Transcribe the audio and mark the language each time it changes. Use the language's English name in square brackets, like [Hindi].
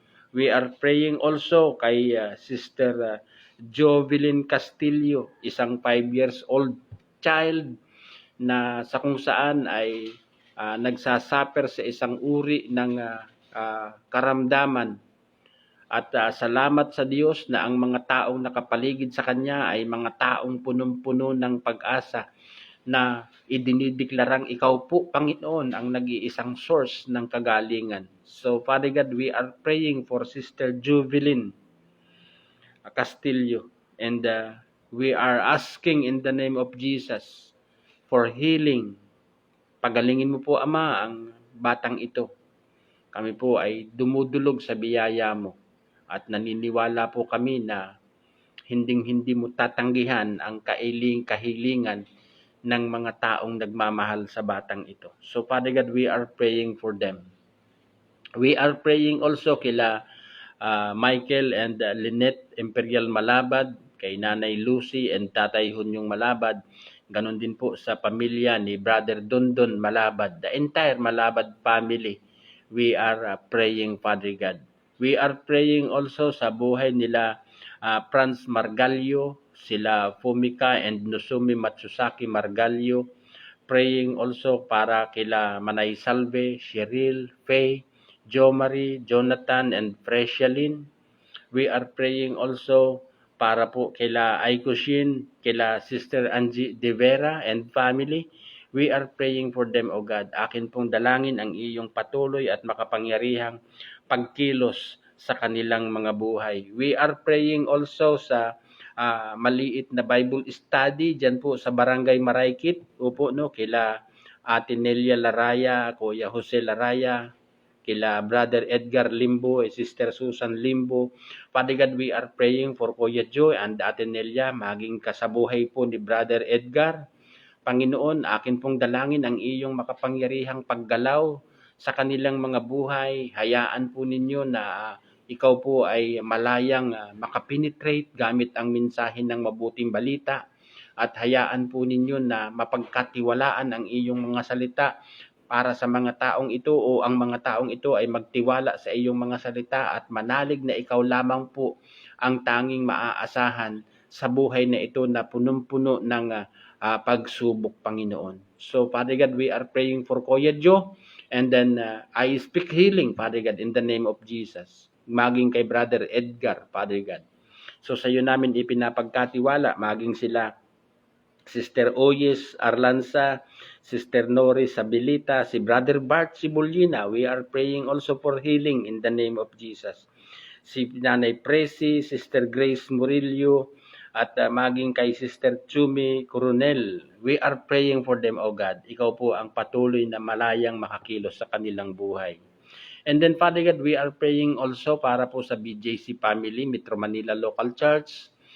[English] We are praying also [Filipino] kay Sister Jovelyn Castillo, isang 5 years old child na sa kung saan ay nagsasuffer sa isang uri ng karamdaman. At salamat sa Diyos na ang mga taong nakapaligid sa kanya ay mga taong punong-puno ng pag-asa na idinideklarang ikaw po, Panginoon, ang nag-iisang source ng kagalingan. [English] So, Father God, we are praying for Sister Juvelin Castillo, and we are asking in the name of Jesus for healing. [Filipino] Pagalingin mo po, Ama, ang batang ito. Kami po ay dumudulog sa biyaya mo at naniniwala po kami na hinding-hindi mo tatanggihan ang kahilingan ng mga taong nagmamahal sa batang ito. [English] So Father God, we are praying for them. We are praying also kila Michael and Lynette Imperial Malabad, kay Nanay Lucy and Tatay Hunyong Malabad. [Filipino] Ganon din po sa pamilya ni Brother Dondon Malabad, [English] the entire Malabad family. We are praying, Father God. We are praying also [Filipino] sa buhay nila [English] Franz Margalio, sila Fumika and Nusumi Matsusaki Margalio. Praying also [Filipino] para kila [English] Manay Salve, Cheryl, Faye, Jo Marie, Jonathan, and Freshalin. We are praying also [Filipino] para po kila [English] Aikushin, kila Sister Angie De Vera and family. We are praying for them, O God. [Filipino] Akin pong dalangin ang iyong patuloy at makapangyarihang pagkilos sa kanilang mga buhay. [English] We are praying also [Filipino] sa maliit na Bible study dyan po sa Barangay Maraykit. Upo, no, kila Ate Nelia Laraya, Kuya Jose Laraya, kila Brother Edgar Limbo, Sister Susan Limbo. [English] Father God, we are praying for Kuya Joy and Ate Nelia, [Filipino] maging kasabuhay po ni [English] Brother Edgar. [Filipino] Panginoon, akin pong dalangin ang iyong makapangyarihang paggalaw sa kanilang mga buhay. Hayaan po ninyo na ikaw po ay malayang makapenetrate gamit ang mensahe ng mabuting balita. At hayaan po ninyo na mapagkatiwalaan ang iyong mga salita para sa mga taong ito, o ang mga taong ito ay magtiwala sa iyong mga salita at manalig na ikaw lamang po ang tanging maaasahan sa buhay na ito na punong-puno ng pagsubok, Panginoon. [English] So, Father God, we are praying for Kuya Joe, and then I speak healing, Father God, in the name of Jesus. [Filipino] Maging kay Brother Edgar, Father God. So, sa iyo namin ipinapagkatiwala, maging sila Sister Oyes Arlanza, Sister Nori Sabilita, si Brother Bart Sibulina. [English] We are praying also for healing in the name of Jesus. [Filipino] Si Nanay Presi, [English] Sister Grace Murillo, [Filipino] at maging kay [English] Sister Chumi Coronel. We are praying for them, O God. [Filipino] Ikaw po ang patuloy na malayang makakilos sa kanilang buhay. [English] And then, Father God, we are praying also [Filipino] para po sa [English] BJC family, Metro Manila Local Church.